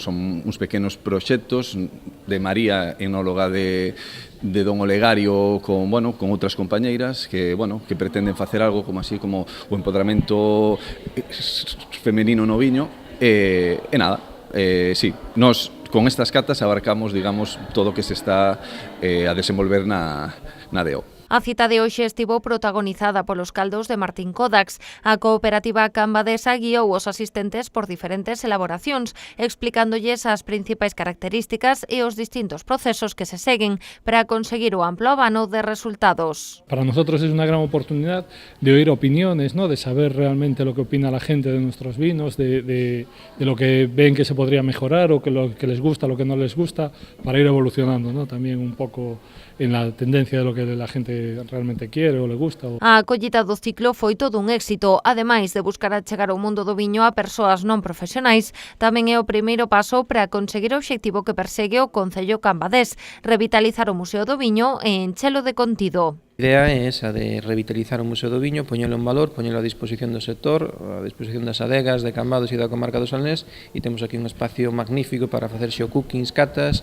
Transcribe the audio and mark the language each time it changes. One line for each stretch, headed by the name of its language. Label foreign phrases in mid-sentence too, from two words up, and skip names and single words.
Galician: Son uns pequenos proxectos de María, enóloga de Don Olegario con outras compañeiras que pretenden facer algo como así como o empoderamento femenino no viño e nada, sí, nós con estas catas abarcamos, digamos, todo o que se está a desenvolver na DEO. A cita de hoxe estivo protagonizada polos caldos de Martín Codax. A cooperativa cambadesa guiou os asistentes por diferentes elaboracións, explicándolles as principais características e os distintos procesos que se seguen para conseguir o amplo abano de resultados.
Spanish: Para nosotros es una gran oportunidad de oír opiniones, ¿no? De saber realmente lo que opina la gente de nuestros vinos, de lo que ven que se podría mejorar o que lo que les gusta, lo que no les gusta, para ir evolucionando, ¿no? También un poco en la tendencia de lo que la gente realmente quiere o le gusta.
Galician: A acollida do ciclo foi todo un éxito. Ademais de buscar achegar o mundo do viño a persoas non profesionais, tamén é o primeiro paso para conseguir o obxectivo que persegue o Concello Cambadés, revitalizar o Museo do Viño e enchelo de contido. A idea é esa de revitalizar o Museo do Viño, poñelo en valor, poñelo a disposición do sector, a disposición das adegas de Cambados e da comarca do Salnés, e temos aquí un espacio magnífico para facer xeocookings, catas.